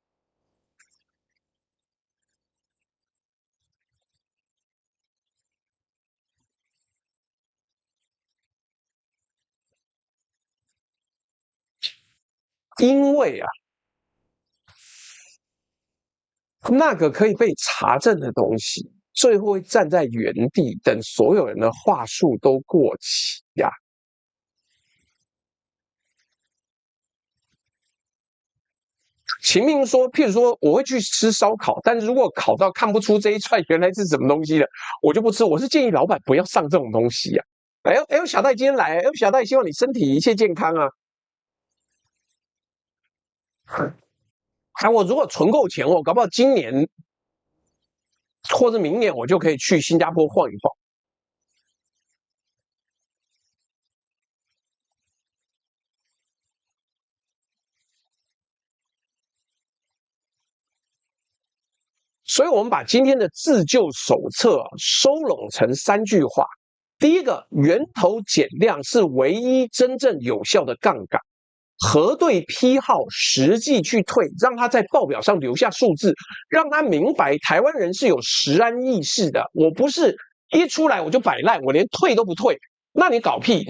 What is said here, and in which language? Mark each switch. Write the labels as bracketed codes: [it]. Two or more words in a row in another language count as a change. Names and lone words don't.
[zh] 因為啊，那個可以被查證的東西，最後會站在原地，等所有人的話術都過期呀。秦明說，譬如說，我會去吃燒烤，但是如果烤到看不出這一串原來是什麼東西了，我就不吃。我是建議老闆不要上這種東西呀。哎呦，小戴今天來，哎呦，小戴希望你身體一切健康啊。我如果存夠錢，我搞不好今年或者明年我就可以去新加坡晃一晃。所以我們把今天的自救手冊收攏成3句話。第一個，源頭減量是唯一真正有效的槓桿。核對批號，實際去退，讓他在報表上留下數字，讓他明白台灣人是有食安意識的。我不是一出來我就擺爛，我連退都不退，那你搞屁？